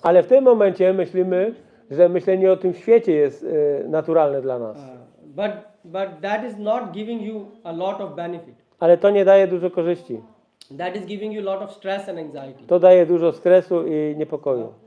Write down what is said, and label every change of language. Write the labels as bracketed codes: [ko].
[pl] Ale w tym momencie myślimy, że myślenie o tym świecie jest naturalne dla nas. [en] But that is not giving you a lot of benefit. [pl] Ale to nie daje dużo korzyści. [en] That is giving you a lot of stress and anxiety. [pl] To daje dużo stresu i niepokoju.